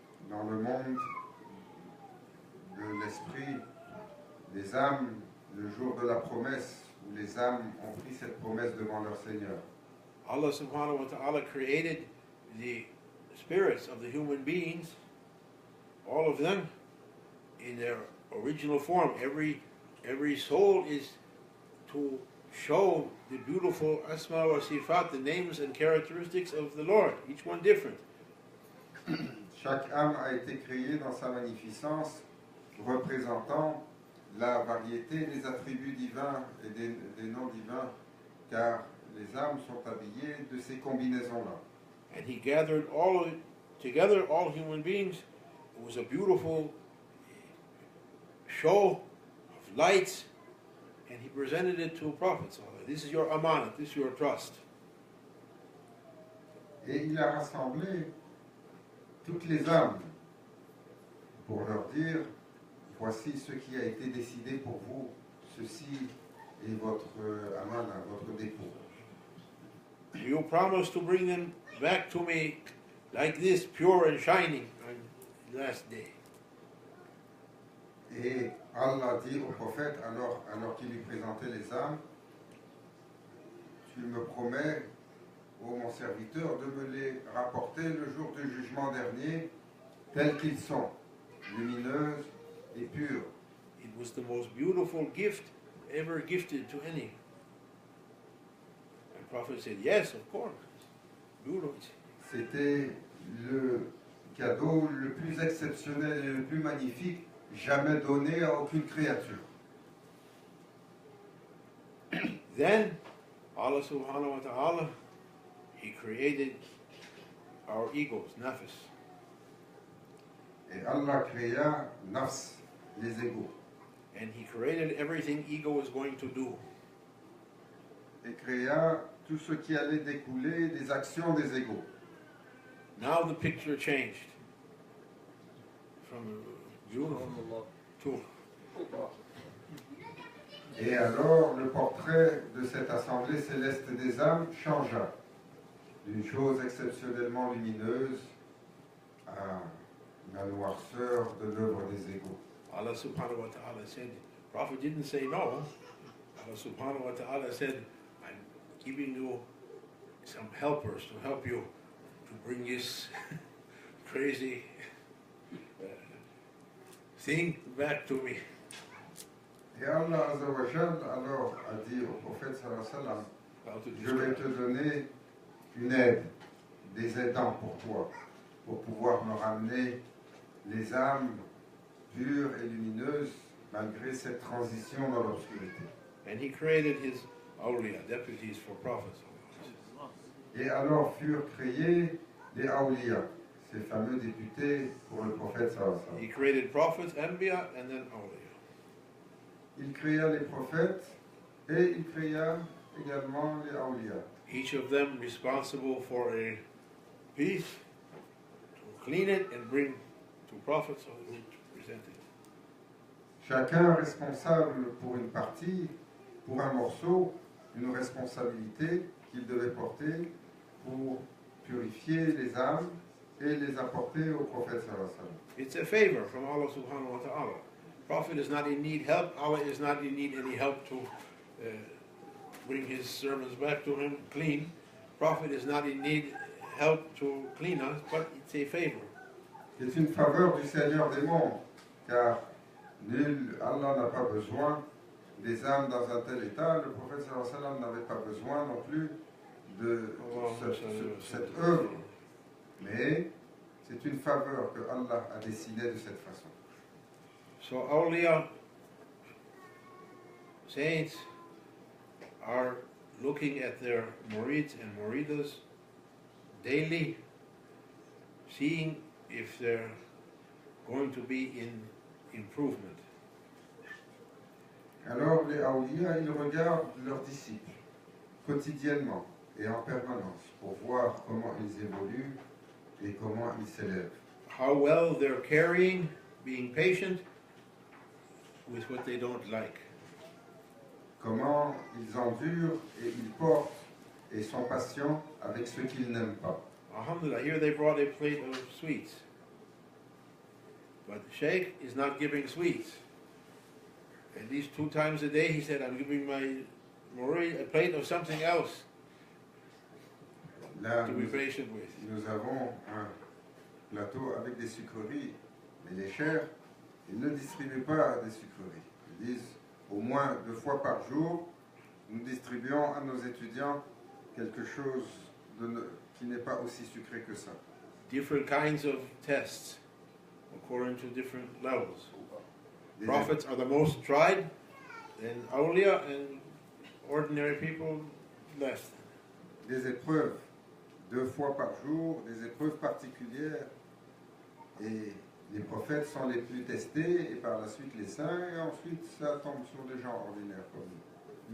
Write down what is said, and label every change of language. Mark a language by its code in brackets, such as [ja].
[fr] Dans le monde de l'esprit, des âmes, le jour de la promesse, où les âmes ont pris cette promesse devant leur Seigneur. [en] Allah subhanahu wa ta'ala created the spirits of the human beings, all of them, in their original form. Every soul is to show the beautiful [ar] asma wa sifat, [en] the names and characteristics of the Lord, each one different. [fr] Chaque âme a été créée dans sa magnificence, représentant la variété des attributs divins et des noms divins, car les âmes sont habillées de ces combinaisons-là. [en] And he gathered together all human beings. It was a beautiful show of lights, and he presented it to prophets. This is your amanat, this is your trust. [fr] Et il a rassemblé toutes les âmes pour leur dire, voici ce qui a été décidé pour vous, ceci est votre amana, votre dépôt. [en] You promise to bring them back to me like this, pure and shining, on the last day. [fr] Et Allah dit au prophète, alors qu'il lui présentait les âmes, tu me promets, ô mon serviteur, de me les rapporter le jour du jugement dernier, tels qu'ils sont, lumineuses et pures. [en] It was the most beautiful gift ever gifted to any. And the Prophet said, yes, of course. Beautiful. [fr] C'était le cadeau le plus exceptionnel et le plus magnifique jamais donné à aucune créature. [en] Then, Allah subhanahu wa ta'ala, He created our egos, nafs. [fr] Et Allah créa nafs, les égos. [en] And He created everything ego was going to do. [fr] Et créa tout ce qui allait découler des actions des égos. [en] Now the picture changed from Juno to. [fr] Et alors le portrait de cette assemblée céleste des âmes changea d'une chose exceptionnellement lumineuse à la noirceur de l'œuvre des égos. [en] Allah subhanahu wa ta'ala said, Prophet didn't say no. Allah subhanahu wa ta'ala said, I'm giving you some helpers to help you to bring this crazy thing back to me. [fr] Et Allah Azza wa Jal alors a dit au prophète sallallahu alayhi wa sallam, [en] How to [fr] je vais te donner une aide, des aidants pour toi, pour pouvoir me ramener les âmes pures et lumineuses malgré cette transition dans l'obscurité. [en] And He created His awliya, deputies for prophets. [fr] Et alors furent créés les Awliya, ces fameux députés pour le prophète sallallahu alayhi wa sallam. [en] He created prophets, anbiya, and then awliya. [fr] Il créa les prophètes et il créa également les Awliya. [en] Each of them responsible for a piece, to clean it and bring to Prophet so he would present it. [fr] Chacun responsable pour une partie, pour un morceau, une responsabilité qu'il devait porter pour purifier les âmes et les apporter au prophète sallallahu alayhi wa sallam. [en] It's a favor from Allah subhanahu wa ta'ala. Prophet is not in need help. Allah is not in need any help to bring his servants back to him clean. Prophet is not in need help to clean us, but it's a favor. [fr] C'est une faveur du Seigneur des mondes, car Allah n'a pas besoin des âmes dans un tel état. Le prophète sallallahu alayhi wa sallam n'avait pas besoin non plus de cette œuvre. Mais c'est une faveur que Allah a dessinée de cette façon. [en] So awliya, saints, are looking at their murids and muridas daily, seeing if they're going to be in improvement. [fr] Alors les awliya, ils regardent leurs disciples quotidiennement et en permanence pour voir comment ils évoluent et comment ils s'élèvent. [en] How well they're carrying, being patient with what they don't like. [fr] Comment ils endurent et ils portent et sont patients avec ceux qu'ils n'aiment pas. [en] Alhamdulillah, here they brought a plate of sweets. But the Sheikh is not giving sweets. At least 2 times a day he said, I'm giving my murid a plate of something else [fr] Là, [en] to be patient with. [fr] nous avons un plateau avec des sucreries, mais les chers, ils ne distribuent pas des sucreries. Ils disent au moins 2 fois par jour, nous distribuons à nos étudiants quelque chose qui n'est pas aussi sucré que ça. [en] Different kinds of tests according to different levels. [fr] Des [en] Prophets are the most tried, and awliya and ordinary people less. [fr] des épreuves 2 fois par jour, des épreuves particulières. Et les prophètes sont les plus testés, et par la suite les saints, et ensuite ça tombe sur des gens ordinaires comme nous.